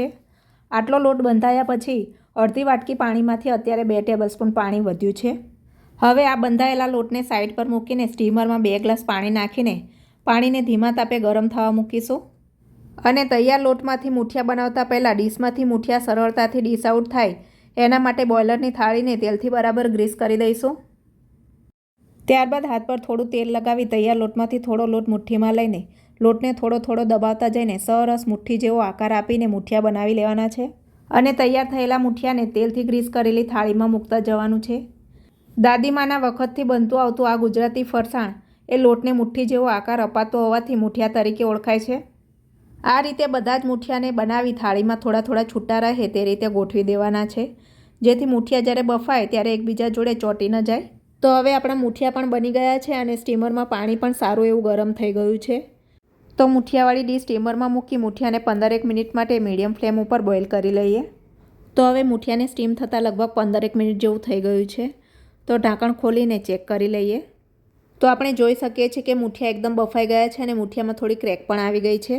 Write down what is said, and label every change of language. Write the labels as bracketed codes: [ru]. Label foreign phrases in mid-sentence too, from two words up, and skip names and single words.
[gu] આટલો લોટ બંધાયા પછી 1/2 વાટકી પાણીમાંથી અત્યારે 2 ટેબલસ્પૂન પાણી વધ્યું છે। હવે આ બંધાયેલા લોટને સાઈડ પર મૂકીને સ્ટીમરમાં 2 ગ્લાસ પાણી નાખીને પાણીને ધીમા તાપે ગરમ થવા મૂકીશું। અને તૈયાર લોટમાંથી મુઠિયા બનાવતા પહેલાં ડીશમાંથી મુઠિયા સરળતાથી ડીશ આઉટ થાય એના માટે બોઇલરની થાળીને તેલથી બરાબર ગ્રીસ કરી દઈશું। ત્યારબાદ હાથ પર થોડું તેલ લગાવી તૈયાર લોટમાંથી થોડો લોટ મુઠ્ઠીમાં લઈને લોટને થોડો થોડો દબાવતા જઈને સરસ મુઠ્ઠી જેવો આકાર આપીને મુઠિયા બનાવી લેવાના છે। અને તૈયાર થયેલા મુઠિયાને તેલથી ગ્રીસ કરેલી થાળીમાં મૂકતા જવાનું છે। દાદીમાના વખતથી બનતું આવતું આ ગુજરાતી ફરસાણ એ લોટને મુઠ્ઠી જેવો આકાર અપાતો હોવાથી મુઠિયા તરીકે ઓળખાય છે। આ રીતે બધા જ મુઠિયાને બનાવી થાળીમાં થોડા થોડા છૂટા રહે તે રીતે ગોઠવી દેવાના છે જેથી મુઠિયા જ્યારે બફાય ત્યારે એકબીજા જોડે ચોંટી ન જાય। તો હવે આપણા મુઠિયા પણ બની ગયા છે અને સ્ટીમરમાં પાણી પણ સારું એવું ગરમ થઈ ગયું છે। तो मुठियावाળી ડીશ સ્ટીમરમાં મૂકી મુઠિયાને 15-1 મિનિટ માટે મીડિયમ ફ્લેમ ઉપર બોઇલ કરી લઈએ। તો હવે મૂઠિયાને સ્ટીમ થતાં લગભગ 15 મિનિટ જેવું થઈ ગયું છે. તો ઢાંકણ ખોલીને ચેક કરી લઈએ. તો આપણે જોઈ શકીએ છીએ કે મૂઠિયા એકદમ બફાઈ ગયા છે અને મૂઠિયામાં થોડી ક્રેક પણ આવી ગઈ છે.